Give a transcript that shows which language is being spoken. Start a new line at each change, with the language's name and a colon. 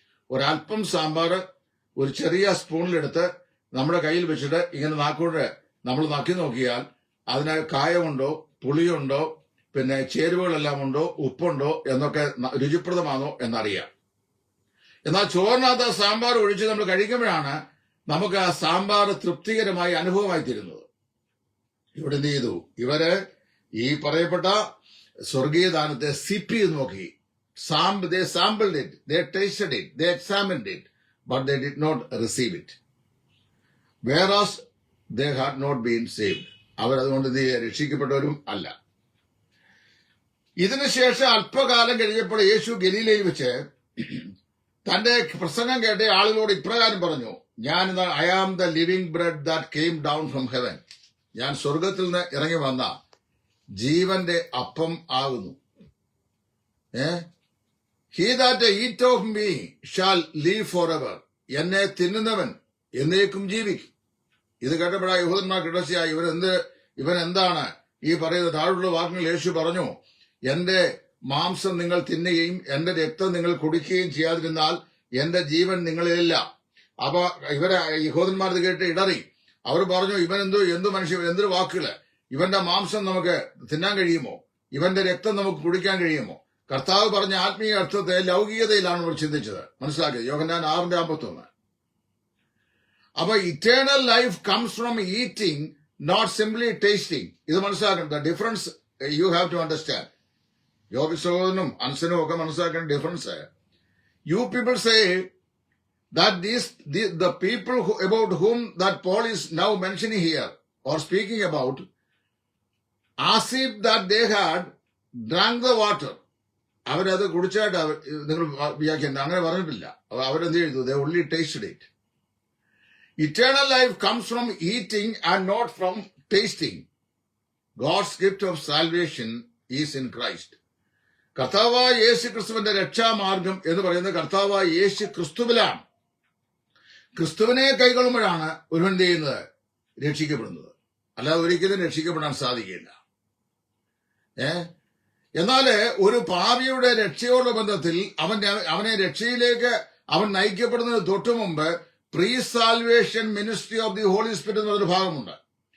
Malayalam: ഒരല്പം സാമ്പാർ ഒരു ചെറിയ സ്പൂണിലെടുത്ത് നമ്മുടെ കയ്യിൽ വെച്ചിട്ട് ഇങ്ങനെ നാക്കൂടെ നമ്മൾ നക്കി നോക്കിയാൽ അതിന് കായമുണ്ടോ, പുളിയുണ്ടോ, പിന്നെ ചേരുവകളെല്ലാം ഉണ്ടോ, ഉപ്പുണ്ടോ എന്നൊക്കെ രുചിപ്രദമാണോ എന്നറിയാം. എന്നാൽ ചോറിനകത്ത് സാമ്പാർ ഒഴിച്ച് നമ്മൾ കഴിക്കുമ്പോഴാണ് നമുക്ക് ആ സാമ്പാർ തൃപ്തികരമായി അനുഭവമായി തീരുന്നത്. ഇവിടെ എന്ത് ചെയ്തു? ഇവര് ഈ പറയപ്പെട്ട സ്വർഗീയ ദാനത്തെ സിപ്പ് ചെയ്ത് നോക്കി.
English: They sampled it, they tasted it, they examined it, but they did not receive it. Whereas they had not been saved.
Malayalam: അവരതുകൊണ്ട് രക്ഷിക്കപ്പെട്ടവരും അല്ല. ഇതിനുശേഷം അല്പകാലം കഴിഞ്ഞപ്പോൾ യേശു ഗലീലയിൽ വെച്ച് തന്റെ പ്രസംഗം കേട്ട ആളുകളോട് ഇപ്രകാരം പറഞ്ഞു,
English: I am the living bread that came down from heaven.
Malayalam: ഞാൻ സ്വർഗത്തിൽ നിന്ന് ഇറങ്ങി വന്ന ജീവന്റെ അപ്പം ആകുന്നു.
English: He that eat of me shall live forever.
Malayalam: എന്നെ തിന്നുന്നവൻ എന്നേക്കും ജീവിക്കും. ഇത് കേട്ടപ്പോഴാ യഹൂദന്മാർക്ക് ഇടർച്ചയായി, ഇവൻ എന്താണ് ഈ പറയുന്ന താഴെയുള്ള വാക്കുകൾ? യേശു പറഞ്ഞു, എന്റെ മാംസം നിങ്ങൾ തിന്നുകയും എന്റെ രക്തം നിങ്ങൾ കുടിക്കുകയും ചെയ്യാതിരുന്നാൽ എന്റെ ജീവൻ നിങ്ങളിലില്ല. അപ്പൊ യഹൂദന്മാർ ഇത് കേട്ട് ഇടറി. അവർ പറഞ്ഞു, എന്തു മനുഷ്യൻ, എന്തൊരു വാക്കുകള്! ഇവന്റെ മാംസം നമുക്ക് തിന്നാൻ കഴിയുമോ? ഇവന്റെ രക്തം നമുക്ക് കുടിക്കാൻ കഴിയുമോ? കർത്താവ് പറഞ്ഞ ആത്മീയ അർത്ഥത്തെ ലൗകികതയിലാണ് അവർ ചിന്തിച്ചത്. മനസ്സിലാക്കിയത് യോഹന്നാൻ 6:51.
English: അപ്പൊ eternal life comes from eating, not simply tasting.
Malayalam: ഇത് മനസ്സിലാക്കണം.
English: The difference you have to understand.
Malayalam: യോബിസോനും അൻസനും ഒക്കെ മനസ്സിലാക്കേണ്ട difference.
English: You people say that the people about whom that Paul is now mentioning here or speaking about, as if that they had drank the water.
Malayalam: അവരത് കുടിച്ചായിട്ട് നിങ്ങൾ വ്യാഖ്യാനം അങ്ങനെ പറഞ്ഞിട്ടില്ല. അവരെന്ത് ചെയ്തു?
English: they only tasted it. Eternal life comes from eating and not from tasting. God's gift of salvation is in Christ.
Malayalam: കർത്താവായ യേശു ക്രിസ്തുവിന്റെ രക്ഷാമാർഗം എന്ന് പറയുന്നത് കർത്താവായ യേശു ക്രിസ്തുവിലാണ്. ക്രിസ്തുവിനെ കൈകൊള്ളുമ്പോഴാണ് ഒരുവൻ ചെയ്യുന്നത് രക്ഷിക്കപ്പെടുന്നത്. അല്ലാതെ ഒരിക്കലും രക്ഷിക്കപ്പെടാൻ സാധിക്കില്ല. എന്നാല് ഒരു പാപിയുടെ രക്ഷയോടുള്ള ബന്ധത്തിൽ അവനെ രക്ഷയിലേക്ക് അവൻ നയിക്കപ്പെടുന്നതിന് തൊട്ടു മുമ്പ്
English: pre salvation ministry of the holy spirit
Malayalam: എന്നൊരു ഭാഗമുണ്ട്.